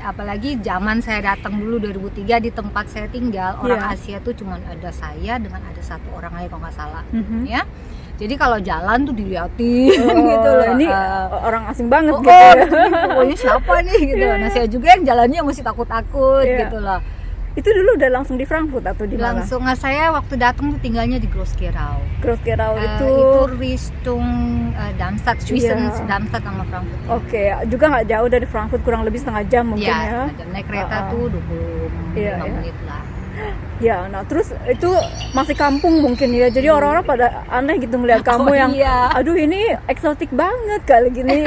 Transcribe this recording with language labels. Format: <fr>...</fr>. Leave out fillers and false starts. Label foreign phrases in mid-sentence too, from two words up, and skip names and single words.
<id>Apalagi zaman saya datang dulu 2003 di tempat saya tinggal, orang Asia tuh cuma ada saya dengan ada satu orang lagi kalau nggak salah, ya. Jadi kalau jalan tuh diliatin gitu loh. Ini orang asing banget gitu ya. Pokoknya siapa nih gitu. Nah saya juga yang jalannya masih takut-takut gitu loh. Itu dulu udah langsung di Frankfurt atau di mana? Langsung. Nah saya waktu datang tuh tinggalnya di Groß-Gerau. Groß-Gerau itu Richtung Darmstadt, Sweden, Darmstadt sama Frankfurt. Oke, juga nggak jauh dari Frankfurt, kurang lebih setengah jam mungkin ya. Naik kereta tuh 25 menit lah. Ya, nah terus itu masih kampung mungkin ya, jadi orang-orang pada aneh gitu ngeliat kamu yang, aduh ini eksotik banget kali gini.</id>